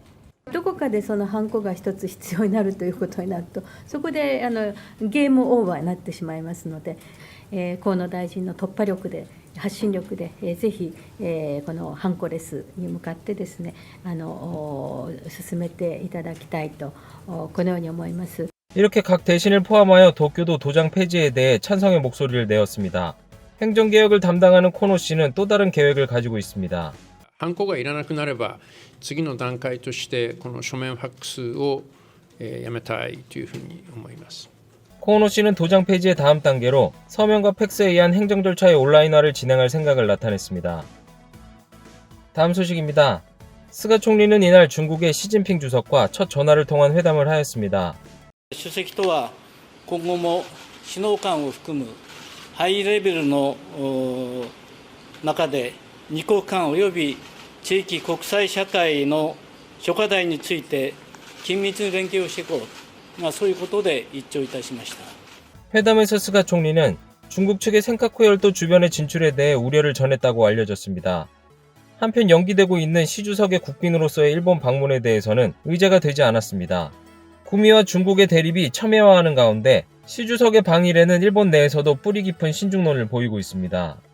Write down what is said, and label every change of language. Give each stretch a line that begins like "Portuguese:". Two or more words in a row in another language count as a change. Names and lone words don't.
Japanese: どこかでそのハンコが一つ必要になるということになると、そこでゲームオーバーになってしまいますので、河野大臣の突破力で、発信力で、ぜひ、このハンコレスに向かってですね、進めていただきたいと、このように思います。
Korean: 이렇게 각 대신을 포함하여 도쿄도 도장 폐지에 대해 찬성의 목소리를 내었습니다. 행정개혁을 담당하는 코노 씨는 또 다른 계획을 가지고 있습니다.
Japanese: ハンコがいらなくなれば次の段階としてこの書面ファックスをやめたいというふうに思います。
Korean: 코노 씨는 도장 폐지의 다음 단계로 서명과 팩스에 의한 행정 절차의 온라인화를 진행할 생각을 나타냈습니다. 다음 소식입니다. 스가 총리는 이날 중국의 시진핑 주석과 첫 전화를 통한 회담을 하였습니다.
Japanese: 主席とは今後も首脳間を含むハイレベルの中で二国間及び地域国際社会の諸課題について緊密に連携をしていこう、そういうことで一致をいたしました。
Korean: 회담에서 스가 총리는 중국 측의 센카쿠 열도 주변의 진출에 대해 우려를 전했다고 알려졌습니다. 한편 연기되고 있는 시 주석의 국빈으로서의 일본 방문에 대해서는 의제가 되지 않았습니다. 구미와 중국의 대립이 첨예화하는 가운데 시 주석의 방일에는 일본 내에서도 뿌리 깊은 신중론을 보이고 있습니다.